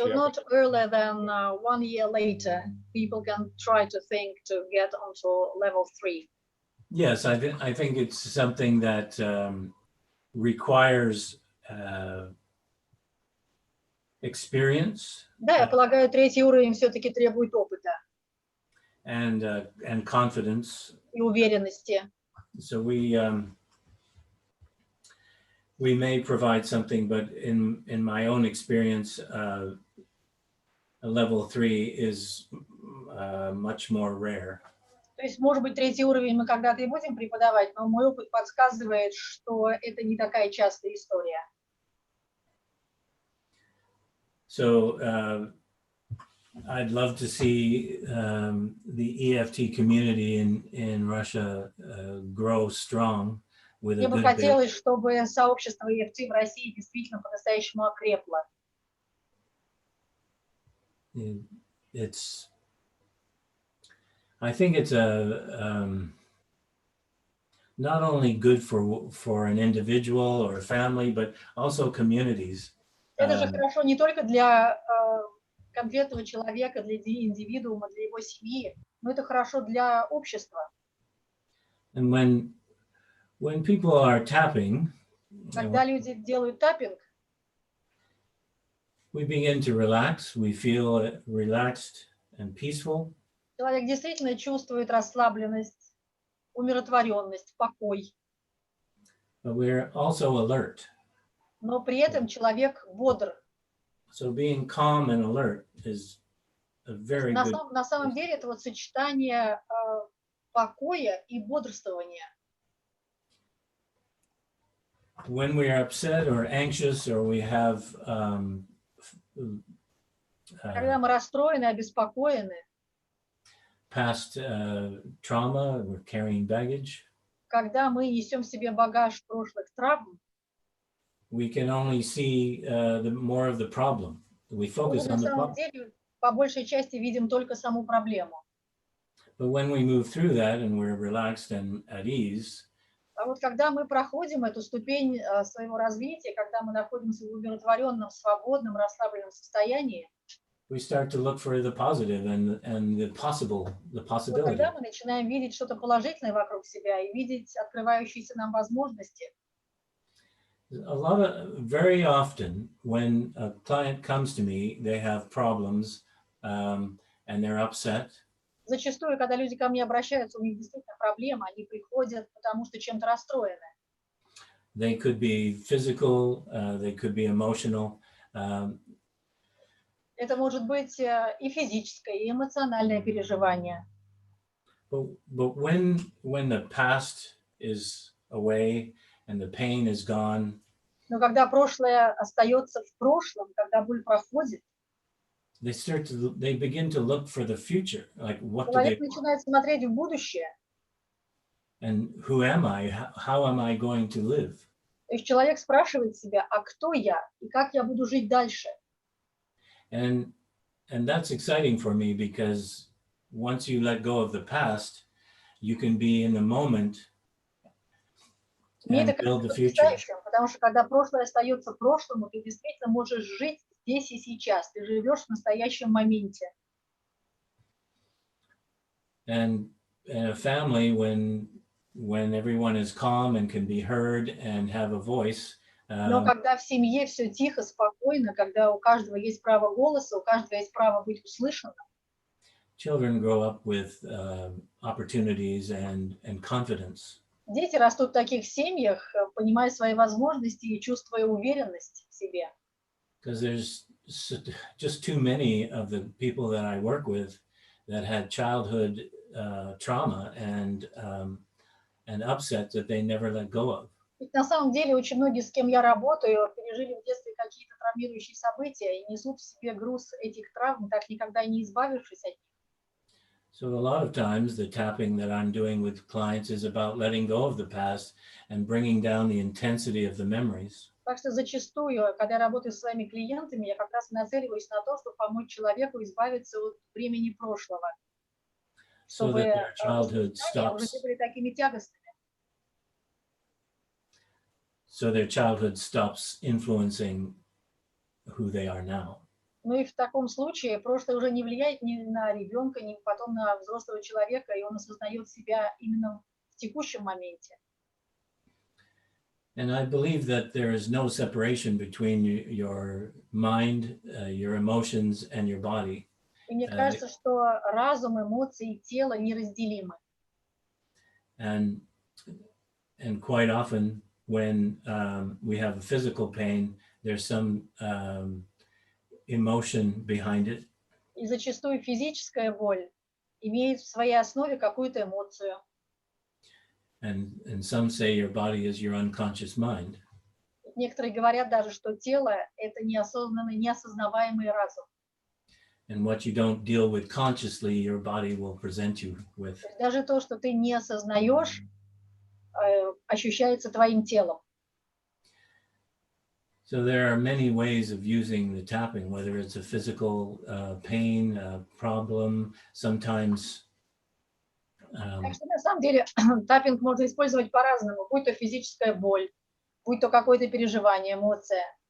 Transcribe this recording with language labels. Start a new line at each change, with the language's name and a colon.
English: So not earlier than 1 year later, people can try to think to get onto level 3. Yes, I think it's something that requires experience.
Russian: Да, я полагаю, 3-й уровень все-таки требует опыта.
English: And confidence.
Russian: И уверенности.
English: So we may provide something, but in my own experience, a level 3 is much more rare.
Russian: То есть, может быть, 3-й уровень мы когда-то и будем преподавать, но мой опыт подсказывает, что это не такая частая история.
English: So I'd love to see the EFT community in Russia grow strong with a
Russian: Мне бы хотелось, чтобы сообщество EFT в России действительно по-настоящему окрепло.
English: I think it's not only good for an individual or a family, but also communities.
Russian: Это же хорошо не только для конкретного человека, для индивидуума, для его семьи, но это хорошо для общества.
English: And when people are tapping,
Russian: когда люди делают таппинг,
English: we begin to relax, we feel relaxed and peaceful.
Russian: Человек действительно чувствует расслабленность, умиротворенность, покой.
English: But we're also alert.
Russian: Но при этом человек бодр.
English: So being calm and alert is a very good.
Russian: На самом деле это вот сочетание покоя и бодрствования.
English: When we are upset or anxious or we have
Russian: когда мы расстроены, обеспокоены,
English: past trauma, we're carrying baggage.
Russian: Когда мы несем в себе багаж прошлых травм,
English: we can only see more of the problem. We focus on the problem.
Russian: На самом деле, по большей части видим только саму проблему.
English: But when we move through that and we're relaxed and at ease,
Russian: а вот когда мы проходим эту ступень своего развития, когда мы находимся в умиротворенном, свободном, расслабленном состоянии,
English: we start to look for the positive and the possibility.
Russian: Когда мы начинаем видеть что-то положительное вокруг себя и видеть открывающиеся нам возможности.
English: Very often when a client comes to me, they have problems and they're upset.
Russian: Зачастую, когда люди ко мне обращаются, у них действительно проблемы, они приходят, потому что чем-то расстроены.
English: They could be physical, they could be emotional.
Russian: Это может быть и физическое, и эмоциональное переживание.
English: But when the past is away and the pain is gone,
Russian: но когда прошлое остается в прошлом, когда боль проходит,
English: they begin to look for the future, like what do they
Russian: человек начинает смотреть в будущее.
English: And who am I? How am I going to live?
Russian: То есть человек спрашивает себя, а кто я и как я буду жить дальше?
English: And that's exciting for me because once you let go of the past, you can be in the moment
Russian: Мне это
English: and build
Russian: кажется
English: the future.
Russian: потрясающим, потому что когда прошлое остается прошлым, ты действительно можешь жить здесь и сейчас, ты живешь в настоящем моменте.
English: And in a family, when everyone is calm and can be heard and have a voice,
Russian: Но когда в семье все тихо, спокойно, когда у каждого есть право голоса, у каждого есть право быть услышанным,
English: children grow up with opportunities and confidence.
Russian: дети растут в таких семьях, понимая свои возможности и чувствуя уверенность в себе.
English: Because there's just too many of the people that I work with that had childhood trauma and upset that they never let go of.
Russian: Ведь на самом деле очень многие, с кем я работаю, пережили в детстве какие-то травмирующие события и несут в себе груз этих травм, так никогда и не избавившись от них.
English: So a lot of times the tapping that I'm doing with clients is about letting go of the past and bringing down the intensity of the memories.
Russian: Так что зачастую, когда я работаю с своими клиентами, я как раз нацеливаюсь на то, чтобы помочь человеку избавиться от времени прошлого,
English: So
Russian: чтобы
English: that their childhood
Russian: воспоминания уже
English: stops.
Russian: не были такими тягостными.
English: So their childhood stops influencing who they are now.
Russian: Ну и в таком случае прошлое уже не влияет ни на ребенка, ни потом на взрослого человека, и он осознает себя именно в текущем моменте.
English: And I believe that there is no separation between your mind, your emotions, and your body.
Russian: И мне кажется, что разум, эмоции и тело неразделимы.
English: And quite often, when we have a physical pain, there's some emotion behind it.
Russian: И зачастую физическая боль имеет в своей основе какую-то эмоцию.
English: And some say your body is your unconscious mind.
Russian: Некоторые говорят даже, что тело – это неосознанный, неосознаваемый разум.
English: And what you don't deal with consciously, your body will present you with.
Russian: Даже то, что ты не осознаешь, ощущается твоим телом.
English: So there are many ways of using the tapping, whether it's a physical pain, problem, sometimes.
Russian: Так что на самом деле таппинг можно использовать по-разному, будь то физическая боль, будь то какое-то переживание, эмоция.